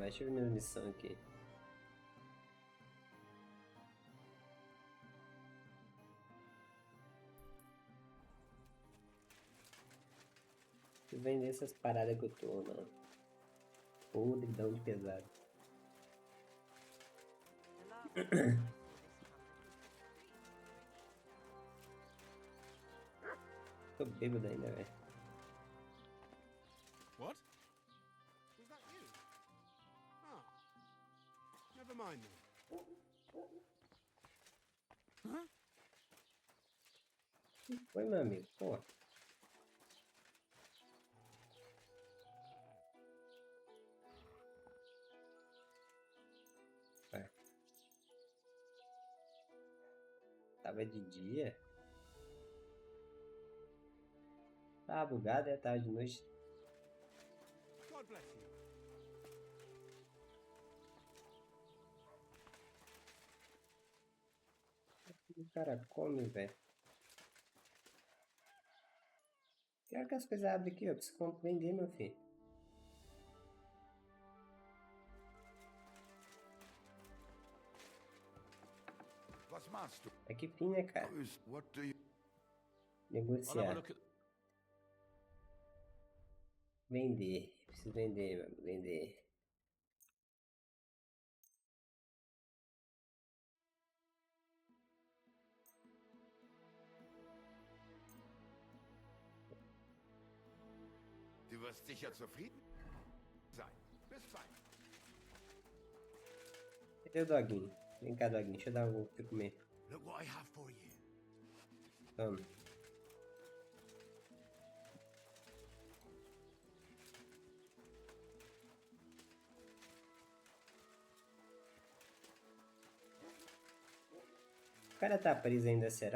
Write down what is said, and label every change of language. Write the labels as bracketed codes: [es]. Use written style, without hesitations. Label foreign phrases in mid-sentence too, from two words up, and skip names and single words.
[pt] Deixa eu ver minha missão aqui. Deixa eu vender essas paradas que eu tô, mano. Podridão de pesado. Tô bêbado ainda, velho. [en] What? Was that you? Ah. Never mind then. Huh? [pt] Foi, meu amigo. Pô. Vai. Tava de dia. Tava bugado, tava de noite. [en] God bless you. [pt] O cara come, velho. Que hora que as coisas abrem aqui, ó? Preciso vender, meu filho. [de] Was machst du? [pt] É que fim, né, cara? [en] What do you... I'll have a [pt] Negociar. [en] look at... [pt] Vender. Preciso vender, meu amigo. Vender. [de] Du wirst sicher zufrieden sein. Bis bald. [pt] Cadê o doguinho? Vem cá, doguinho. Deixa eu dar algo pra comer. [en] Look what I have for you. [pt] Toma. O cara tá preso ainda, será?